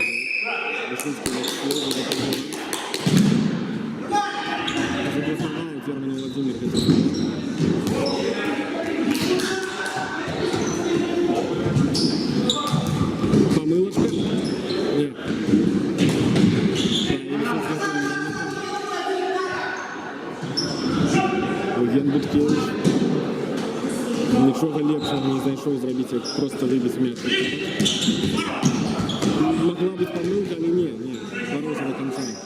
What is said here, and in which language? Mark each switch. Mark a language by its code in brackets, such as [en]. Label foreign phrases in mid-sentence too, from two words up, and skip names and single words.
[ru] Высоцкий заблокировал Герман Владимир. Помылочка? Нет. [uk] Євген Буткевич. Нічого легшого не знайшов зробити, як просто вибити м'яч. [ru] Могла быть помылка, но нет, хорошего до конца.